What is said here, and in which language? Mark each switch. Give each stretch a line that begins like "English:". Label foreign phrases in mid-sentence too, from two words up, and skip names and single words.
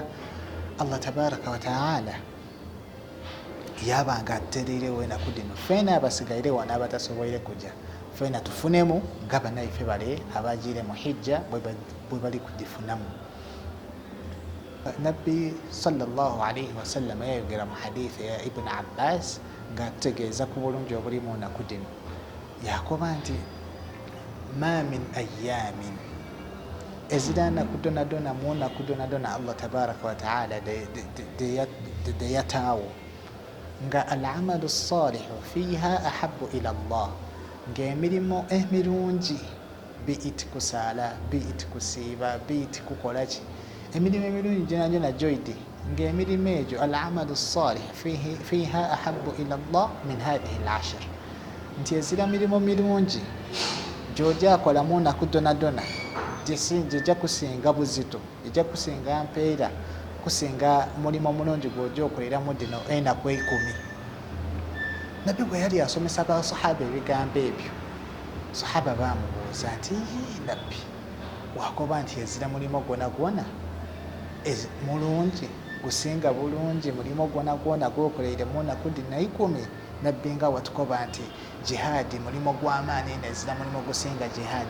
Arabic: الله تبارك وتعالى
Soga: yabanga atereirewo enaku dino fena abasigaire wano abatasoboire kujja, fena tufunemu nga banaife bale abagiire mu hijja bwe bali kugifunamu. Nabbi
Arabic: صلى الله عليه وسلم
Soga: yayogera mu hadithi ya Ibn Abbas nga atutegeeza ku bulungi obuli mu nnaku dino, yakoba nti
Arabic: ما من
Soga: ayamin, ezira nnaku donadona mu nnaku donadona
Arabic: الله تبارك وتعالى
Soga: de yataawo nga
Arabic: العمل الصالح فيها أحب إلى الله,
Soga: ng'emirimu emirungi biiti kusaala, biiti kusiiba, biiti kukolaki, emirimu emirungi gyona gyoyite ng'emirimu egyo
Arabic: العمل الصالح فيها أحب إلى الله من هذه العشر,
Soga: nti ezira mirimu mirungi gy'ojja akola mu nnaku donadona gyejja kusinga buzito, ejja kusinga mpeera, kusinga mulimu omulungi gw'ojja okoleramu dino enaku 10. nabbi bwe yali asomesa abasahaba ebigambo ebyo, sahaba bamubuuza nti nabbi wakoba nti ezira mulimo gwona gwona mulungi gusinga bulungi mulimo gwona gwona gwokoleire mu nnaku 10, nabbi nga watukoba nti jihadi mulimo gw'amaani nezira mulimo gusinga jihadi.